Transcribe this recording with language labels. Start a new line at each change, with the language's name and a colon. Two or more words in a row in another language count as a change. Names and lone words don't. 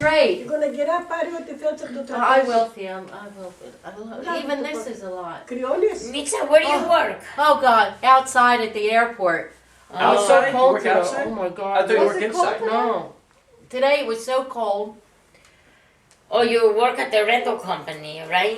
English: Great. You're gonna get up,
Greek: πάρει ό,τι θέλεις από το τραπέζι.
English: I will, Tim. I will. Even this is a lot.
Greek: Κρυώνεις.
English: Mitza, where do you work? Oh God, outside at the airport. It was so Outside? You cold work today. outside? Oh my I God. thought you Was work it cold inside. No. Today it was so cold. Oh, you work at the rental company, right?